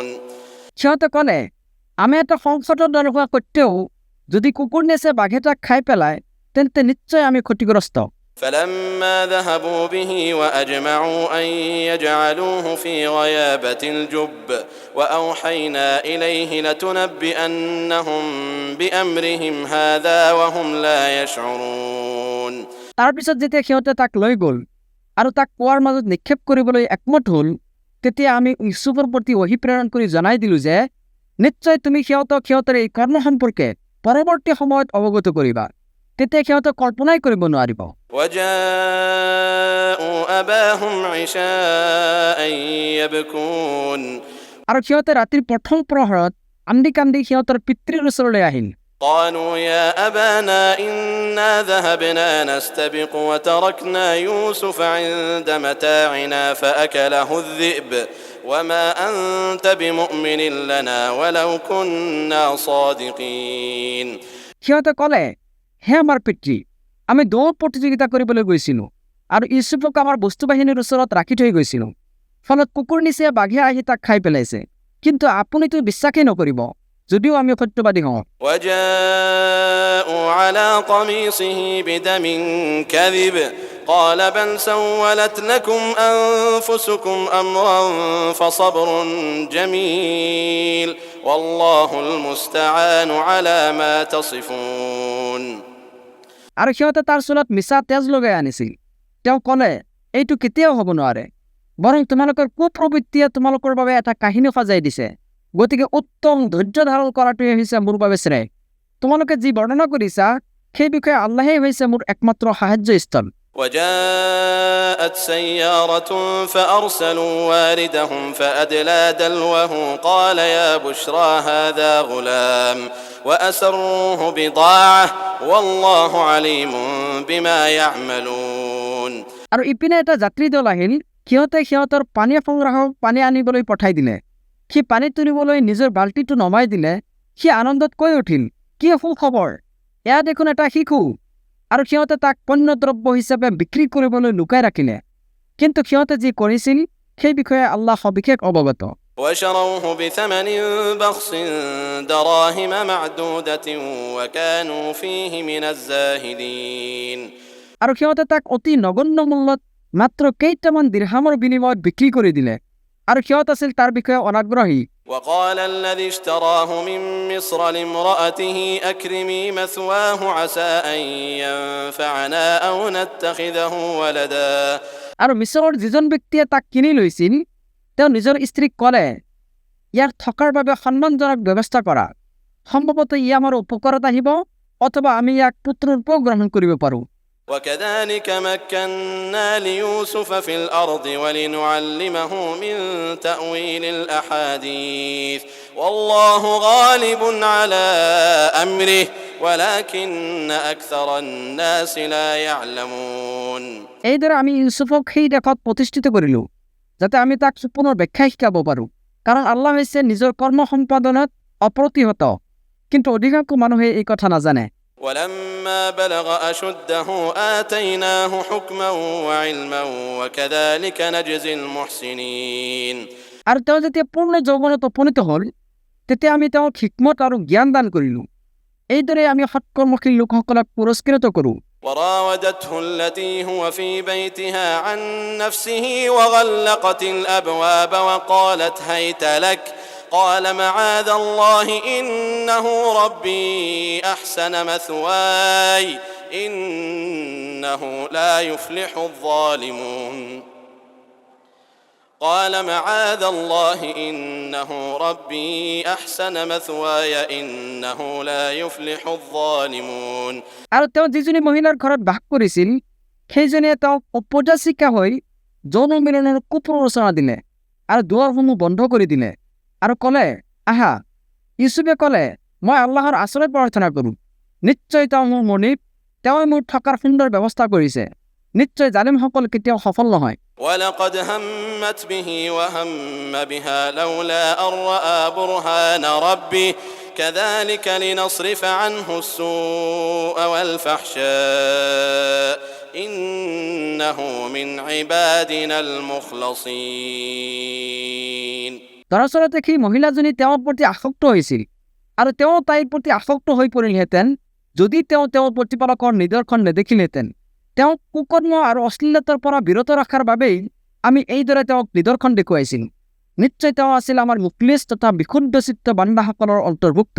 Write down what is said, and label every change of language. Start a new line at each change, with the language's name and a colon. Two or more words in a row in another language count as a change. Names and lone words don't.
Assamese: সিহঁতে ক'লে আমি এটা সংকটৰ দৰে হোৱা সত্ত্বেও যদি কুকুৰ নেছে বাঘে তাক খাই পেলায় তেন্তে নিশ্চয় আমি ক্ষতিগ্ৰস্ত।
Arabic: فلما ذهبوا به وأجمعوا أن يجعلوه في غيابة الجب وأوحينا إليه لتنبئنهم بأمرهم هذا وهم لا يشعرون
Assamese: তাৰপিছত যেতিয়া সিহঁতে তাক লৈ গ'ল আৰু তাক কুৱাৰ মাজত নিক্ষেপ কৰিবলৈ একমত হ'ল, তেতিয়া আমি ইউছুফৰ প্ৰতি ওহী প্ৰেৰণ কৰি জনাই দিলোঁ যে নিশ্চয় তুমি সিহঁতক সিহঁতৰ এই কৰ্ম সম্পৰ্কে পৰৱৰ্তী সময়ত অৱগত কৰিবা, তেতিয়া সিহঁতে কল্পনাই কৰিব নোৱাৰিব।
Arabic: وجاءوا أباهم عشاء يبكون
Assamese: আৰু সিহঁতে ৰাতিৰ প্ৰথম প্ৰহৰত কান্দি কান্দি সিহঁতৰ পিতৃৰ ওচৰলৈ আহিল।
Arabic: قالوا يا أبانا إنا ذهبنا نستبق وتركنا يوسف عند متاعنا فأكله الذئب وما أنت بمؤمن لنا ولو كنا صادقين
Assamese: সিহঁতে ক'লে, হে আমাৰ পিতৃ, আমি দৌৰ প্ৰতিযোগিতা কৰিবলৈ গৈছিলোঁ আৰু ইউছুফক আমাৰ বস্তু বাহিনীৰ ওচৰত ৰাখি থৈ গৈছিলোঁ, ফলত কুকুৰ নিচিনা বাঘে আহি তাক খাই পেলাইছে, কিন্তু আপুনিতো বিশ্বাসেই নকৰিব যদিও আমি সত্যবাদী হওঁ।
Arabic: وجاءوا على قميصه بدم كذب قال بل سولت لكم أنفسكم أمرا فصبر جميل والله المستعان على ما تصفون
Assamese: আৰু সিহঁতে তাৰ চুলত মিছা তেজ লগাই আনিছিল। তেওঁ ক'লে, এইটো কেতিয়াও হ'ব নোৱাৰে, বৰং তোমালোকৰ কুপ্ৰবৃত্তিয়ে তোমালোকৰ বাবে এটা কাহিনী সজাই দিছে, গতিকে উত্তম ধৈৰ্য ধাৰণ কৰাটোৱে হৈছে মোৰ বাবে শ্ৰেয়। তোমালোকে যি বৰ্ণনা কৰিছা সেই বিষয়ে আল্লাহেই হৈছে মোৰ একমাত্ৰ সাহায্যস্থল।
Arabic: وجاءت سيارة فأرسلوا واردهم فأدلى دلوه قال يا بشرى هذا غلام وأسروه بضاعة والله عليم بما يعملون
Assamese: আৰু ইপিনে এটা যাত্ৰী দল আহিল, সিহঁতে সিহঁতৰ পানী সংগ্ৰাহক পানী আনিবলৈ পঠাই দিলে। সি পানী তুলিবলৈ নিজৰ বাল্টিটো নমাই দিলে। সি আনন্দত কৈ উঠিল, কি সুখবৰ, এয়া দেখোন এটা শিশু। আৰু সিহঁতে তাক পণ্যদ্ৰব্য হিচাপে বিক্ৰী কৰিবলৈ লুকাই ৰাখিলে, কিন্তু সিহঁতে যি কৰিছিল সেই বিষয়ে আল্লাহ সবিশেষ অৱগত।
Arabic: وشروه بثمن بخس دراهم معدودة وكانوا فيه من الزاهدين
Assamese: আৰু সিহঁতে তাক অতি নগণ্য মূল্যত মাত্ৰ কেইটামান দিৰহামৰ বিনিময়ত বিক্ৰী কৰি দিলে, আৰু সিহঁত আছিল তাৰ বিষয়ে অনাগ্ৰহী।
Arabic: وقال الذي اشتراه من مصر لامرأته أكرمي مثواه عسى أن ينفعنا أو نتخذه ولدا
Assamese: আৰু মিছৰৰ যিজন ব্যক্তিয়ে তাক কিনি লৈছিল তেওঁ নিজৰ স্ত্ৰীক ক'লে, ইয়াৰ থকাৰ বাবে সন্মানজনক ব্যৱস্থা কৰা, সম্ভৱতঃ ই আমাৰ উপকাৰত আহিব অথবা আমি ইয়াক পুত্ৰৰূপেও গ্ৰহণ কৰিব পাৰোঁ।
Arabic: وكذلك مكنا ليوسف في الأرض ولنعلمه من تأويل الأحاديث والله غالب على أمره ولكن أكثر الناس لا يعلمون
Assamese: এইদৰে আমি ইউছুফক সেই দেশত প্ৰতিষ্ঠিত কৰিলোঁ যাতে আমি তাক পুনৰ ব্যাখ্যা শিকাব পাৰোঁ, কাৰণ আল্লাহ হৈছে নিজৰ কৰ্ম সম্পাদনত অপ্ৰতিহত, কিন্তু অধিকাংশ মানুহে এই কথা নাজানে।
Arabic: ولما بلغ أشده آتيناه حكما وعلما وكذلك نجزي المحسنين
Assamese: আৰু তেওঁ যেতিয়া পূৰ্ণ যৌৱনত উপনীত হ'ল তেতিয়া আমি তেওঁক হিকমত আৰু জ্ঞান দান কৰিলোঁ। এইদৰে আমি সৎকৰ্মশীল লোকসকলক পুৰস্কৃত কৰোঁ।
Arabic: وراودته التي هو في بيتها عن نفسه وغلقت الأبواب وقالت هيت لك قال معاذ الله إنه ربي أحسن مثواي إنه لا يفلح الظالمون قال معاذ الله إنه ربي أحسن مثواي إنه لا يفلح الظالمون
Assamese: আৰু তেওঁ যিজনী মহিলাৰ ঘৰত বাস কৰিছিল সেইজনীয়ে তেওঁক উপদেশিকা হৈ যৌন মিলনৰ কুপ্ৰৰোচনা দিলে আৰু দুৱাৰসমূহ বন্ধ কৰি দিলে আৰু ক'লে, আহা। ইউছুফে ক'লে, মই আল্লাহৰ আশ্ৰয় প্ৰাৰ্থনা কৰোঁ, নিশ্চয় তেওঁ মোৰ মনিব, তেওঁ মোৰ থকাৰ সুন্দৰ ব্যৱস্থা কৰিছে, নিশ্চয় জালিমসকল কেতিয়াও সফল নহয়।
Arabic: ولقد همت به وهم بها لولا أن رأى برهان ربه كذلك لنصرف عنه السوء والفحشاء إنه من عبادنا المخلصين.
Assamese: দৰাচলতে দেখি মহিলাজনী তেওঁৰ প্ৰতি আসক্ত হৈছিল আৰু তেওঁ তাইৰ প্ৰতি আসক্ত হৈ পৰিলহেঁতেন যদি তেওঁৰ প্ৰতিপালকৰ নিদৰ্শন নেদেখিলহেঁতেন। তেওঁক কুকৰ্ম আৰু অশ্লীলতাৰ পৰা বিৰত ৰখাৰ বাবেই আমি এইদৰে তেওঁক নিদৰ্শন দেখুৱাইছিল। নিশ্চয় তেওঁ আছিল আমাৰ মুখলিছ তথা বিশুদ্ধ চিত্ত বান্দাসকলৰ অন্তৰ্ভুক্ত।